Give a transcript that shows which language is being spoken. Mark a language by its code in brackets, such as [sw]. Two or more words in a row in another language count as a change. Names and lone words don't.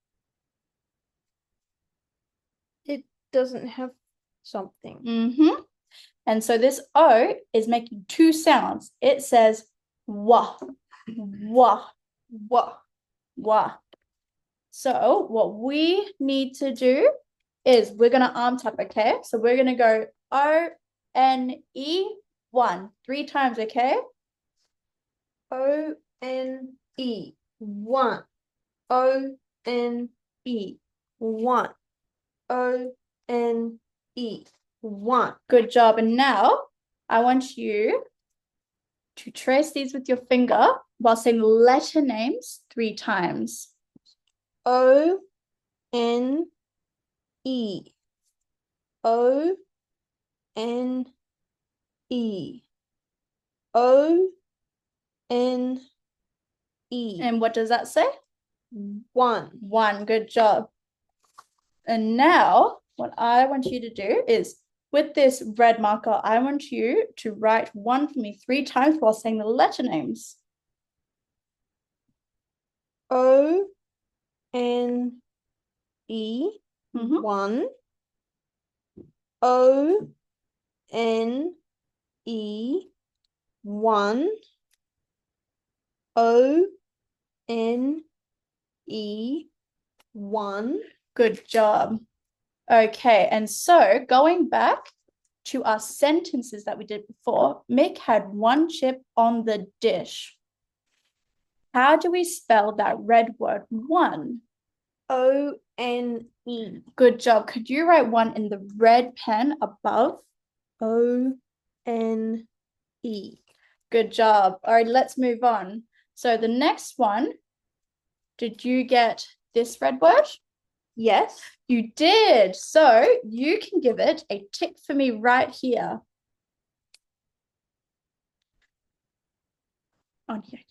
[en] It doesn't have something. And so this O is making two sounds. It says wah, wah, wah, wah. So what we need to do is we're going to arm tap, okay? So we're going to go O-N-E, 1, 3 times, okay? O-N-E, 1. O-N-E, 1. O-N-E, 1. Good job. And now I want you to trace these with your finger while saying letter names 3 times. O-N-E, O-N-E, O-N-E. And what does that say? 1. 1. Good job. And now what I want you to do is with this red marker, I want you to write 1 for me 3 times while saying the letter names. O-N-E, Mhm. 1. O-N-E, 1. O-N-E, 1. Good job. Okay, and so going back to our sentences that we did before, Mick had 1 chip on the dish. How do we spell that red word 1? O-N-E. Good job. Could you write 1 in the red pen above? O-N-E. Good job. All right, let's move on. So the next one, did you get this red word? Yes. You did. So you can give it a tick for me right here. On here, yeah.